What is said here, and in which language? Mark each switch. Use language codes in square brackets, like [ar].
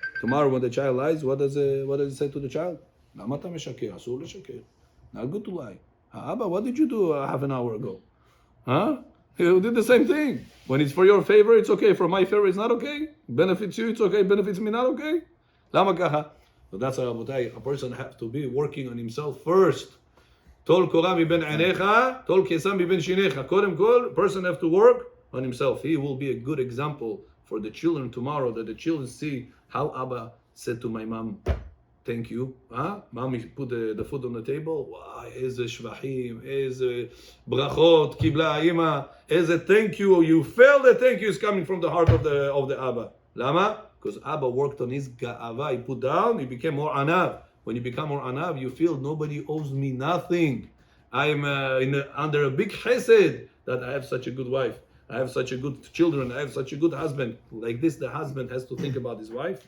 [en] Tomorrow when the child lies, what does he say to the child? [he] למה אתה משקר? אסור לשקר. [en] Not good to lie. Abba, what did you do half an hour ago? You did the same thing. When it's for your favor, it's okay. For my favor, it's not okay. Benefits you, it's okay. Benefits me, not okay. [he] למה ככה? [en] So that's why, רבותיי, a person has to be working on himself first. [he] טול קורה מבין עיניך, טול קיסם מבין שיניך. קודם כל, [en] a person has to work on himself. He will be a good example for the children tomorrow, that the children see how Abba said to my mom, thank you. Mommy put the food on the table. Wow, [he] איזה שבחים, איזה ברכות קיבלה האמא, איזה [en] thank you. You feel the thank you is coming from the heart of the Abba. למה? Because Abba worked on his ga'ava. He put down, he became more anav. When you become more anav, you feel nobody owes me nothing. I am under a big chesed that I have such a good wife. I have such a good children. I have such a good husband. Like this, the husband has to think about his wife.